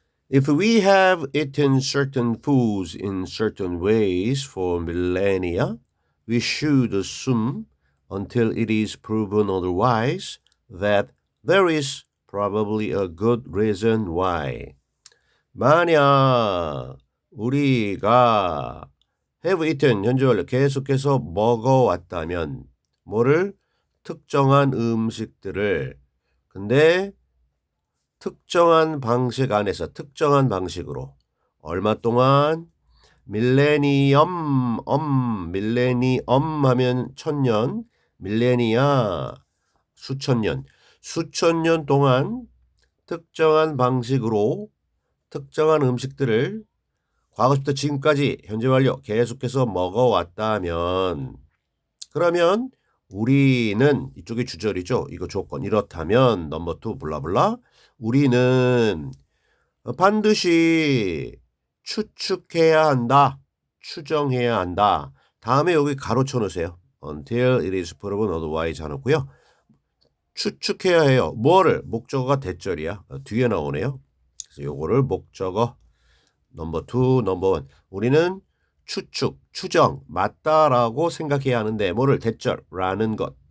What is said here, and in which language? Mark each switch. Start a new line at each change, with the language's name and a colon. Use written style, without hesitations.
English: If we have eaten certain foods in certain ways for millennia, we should assume until it is proven otherwise that there is probably a good reason why.
Korean: 만약 우리가 have eaten 현재 완료 계속해서 먹어왔다면 뭐를 특정한 음식들을 근데 특정한 방식 안에서 특정한 방식으로 얼마 동안 밀레니엄 밀레니엄 하면 천년 밀레니아 수천 년 동안 특정한 방식으로 특정한 음식들을 과거부터 지금까지 현재 완료 계속해서 먹어왔다면 그러면 우리는 이쪽이 주절이죠. 이거 조건 이렇다면 넘버 2 블라블라 우리는 반드시 추측해야 한다. 추정해야 한다. 다음에 여기 가로쳐 놓으세요.
English: Until it is proven otherwise
Korean: 하놓고요. 추측해야 해요. 뭐를? 목적어가 대절이야. 뒤에 나오네요. 그래서 요거를 목적어 넘버 2, 넘버 1. 우리는 추측, 추정, 맞다라고 생각해야 하는데 뭐를 대절라는 것.